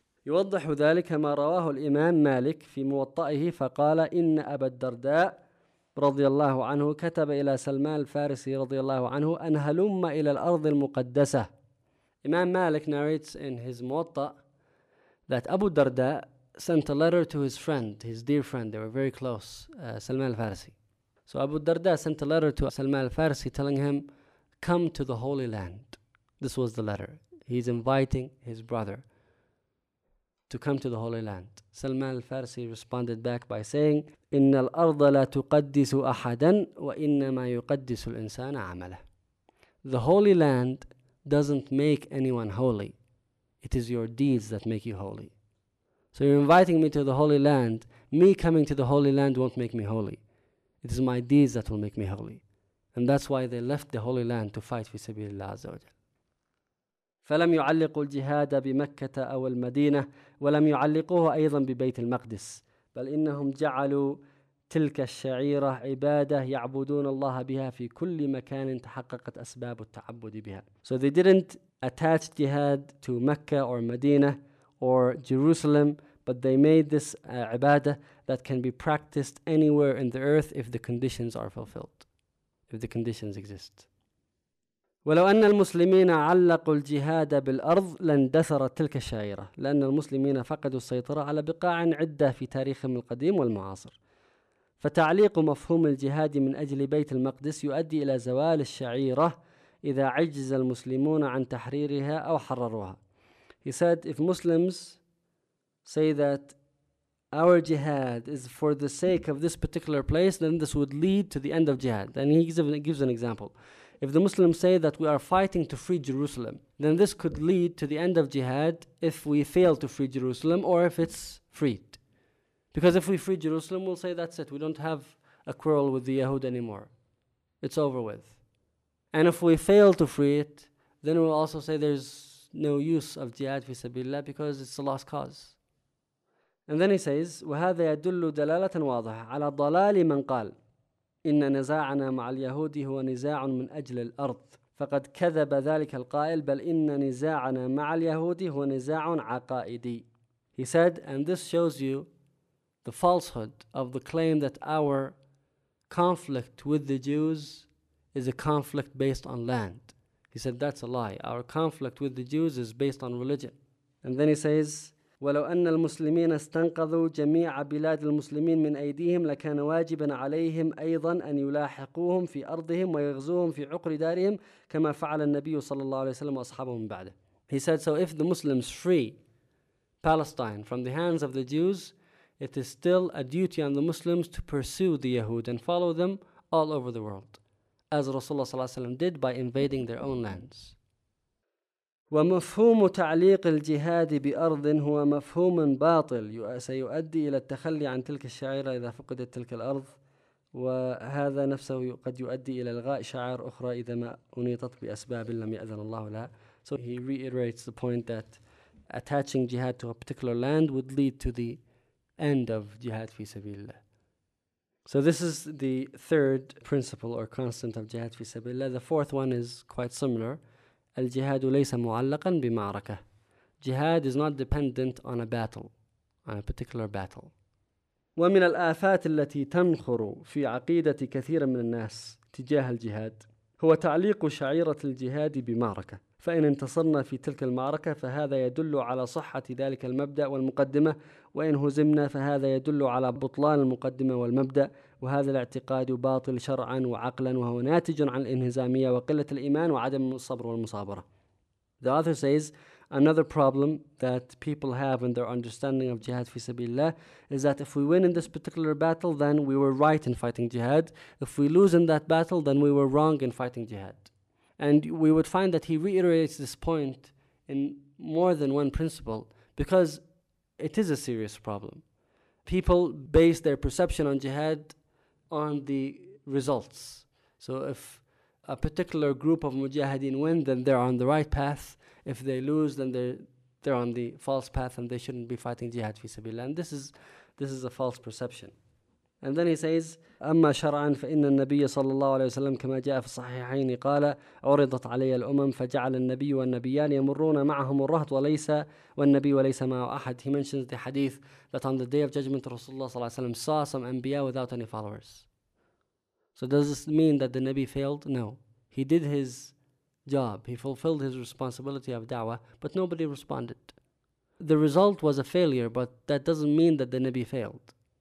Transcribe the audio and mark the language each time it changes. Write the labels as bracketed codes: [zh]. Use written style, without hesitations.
[ar] يوضح ذلك ما رواه الإمام مالك في موطئه فقال إن أبا الدرداء رضي الله عنه كتب إلى سلمان الفارسي رضي الله عنه أن هلم إلى الأرض المقدسة. [en] Imam Malik narrates in his Muwatta that Abu Darda sent a letter to his friend, his dear friend, they were very close, Salman al-Farsi. So Abu Darda sent a letter to Salman al-Farsi telling him, come to the Holy Land. This was the letter. He's inviting his brother to come to the Holy Land. Salman al-Farsi responded back by saying, [ar] إِنَّ الْأَرْضَ لَا تُقَدِّسُ أَحَدًا وَإِنَّمَا يُقَدِّسُ الْإِنسَانَ عَمَلَهُ. [en] The Holy Land doesn't make anyone holy. It is your deeds that make you holy. So you're inviting me to the Holy Land. Me coming to the Holy Land won't make me holy. It is my deeds that will make me holy. And that's why they left the Holy Land to fight for [ar] سبيل الله عز وجل. فلم يعلقوا الجهاد بمكة أو المدينة ولم يعلقوه أيضا ببيت المقدس، بل إنهم جعلوا تلك الشعيرة عبادة يعبدون الله بها في كل مكان تحققت أسباب التعبد بها. [en] So they didn't attach jihad to Mecca or Medina or Jerusalem, but they made this ibadah that can be practiced anywhere in the earth if the conditions are fulfilled, if the conditions exist. [ar] ولو أن المسلمين علقوا الجهاد بالأرض لاندثرت تلك الشعيرة، لأن المسلمين فقدوا السيطرة على بقاع عدة في تاريخهم القديم والمعاصر. فتعليق مفهوم الجهاد من أجل بيت المقدس يؤدي إلى زوال الشعيرة إذا عجز المسلمون عن تحريرها أو حرروها. [en] He said, if Muslims say that our jihad is for the sake of this particular place, then this would lead to the end of jihad. And he gives an example. If the Muslims say that we are fighting to free Jerusalem, then this could lead to the end of jihad if we fail to free Jerusalem or if it's freed. Because if we free Jerusalem, we'll say that's it. We don't have a quarrel with the Yahud anymore. It's over with. And if we fail to free it, then we'll also say there's no use of jihad fi sabilillah because it's a lost cause. And then he says, [ar] وَهَذَا يَدُلُّ دَلَالَةً وَاضَحَةً عَلَى ضَلَالِ مَنْ قَالْ إِنَّ نَزَاعَنَا مَعَ الْيَهُودِ هُوَ نِزَاعٌ مِنْ أَجْلِ الْأَرْضِ فَقَدْ كَذَبَ ذَلِكَ الْقَائِلْ بَلْ إِنَّ نِزَاعَنَا مَعَ الْيَهُودِ هُوَ نِزَاعٌ عَقَائِدِي. [en] He said, and this shows you the falsehood of the claim that our conflict with the Jews is a conflict based on land. He said, that's a lie. Our conflict with the Jews is based on religion. And then he says, [ar] ولو أن المسلمين استنقذوا جميع بلاد المسلمين من أيديهم لكان واجبا عليهم أيضا أن يلاحقوهم في أرضهم ويغزوهم في عقر دارهم كما فعل النبي صلى الله عليه وسلم وأصحابه من بعده. [en] He said, so if the Muslims free Palestine from the hands of the Jews, it is still a duty on the Muslims to pursue the Yahud and follow them all over the world, as Rasulullah [ar] صلى الله عليه وسلم [en] did by invading their own lands. [ar] ومفهوم تعليق الجهاد بأرض هو مفهوم باطل سيؤدي إلى التخلي عن تلك الشعيرة إذا فقدت تلك الأرض، وهذا نفسه قد يؤدي إلى إلغاء شعائر أخرى إذا ما أنيطت بأسباب لم يأذن الله لها. [en] So he reiterates the point that attaching jihad to a particular land would lead to the end of jihad fi sabilillah. So this is the third principle or constant of jihad fi sabilillah. The fourth one is quite similar. [ar] الجهاد ليس معلقا بمعركة. [en] Jihad is not dependent on a battle, on a particular battle. [ar] ومن الآفات التي تنخر في عقيدة كثير من الناس تجاه الجهاد هو تعليق شعيرة الجهاد بمعركة. فإن انتصرنا في تلك المعركة فهذا يدل على صحة ذلك المبدأ والمقدمة، وإن هزمنا فهذا يدل على بطلان المقدمة والمبدأ، وهذا الاعتقاد باطل شرعا وعقلا، وهو ناتج عن الانهزامية وقلة الإيمان وعدم الصبر والمصابرة. [en] The author says, another problem that people have in their understanding of jihad fi sabilillah is that if we win in this particular battle, then we were right in fighting jihad. If we lose in that battle, then we were wrong in fighting jihad. And we would find that he reiterates this point in more than one principle because it is a serious problem. People base their perception on jihad on the results. So if a particular group of mujahideen win, then they're on the right path. If they lose, then they're on the false path and they shouldn't be fighting jihad fi sabilillah. And this is a false perception. And then he says, [ar] أما شرعا فإن النبي صلى الله عليه وسلم كما جاء في الصحيحين قال عرضت علي الأمم فجعل النبي والنبيان يمرون معهم الرهط وليس والنبي وليس معه أحد. [en] He mentions the hadith that on the day of judgment Rasulullah [ar] صلى الله عليه وسلم [en] saw some anbiya without any followers. So does this mean that the Nabi failed? No. He did his job. He fulfilled his responsibility of da'wah, but nobody responded. The result was a failure, but that doesn't mean that the Nabi failed.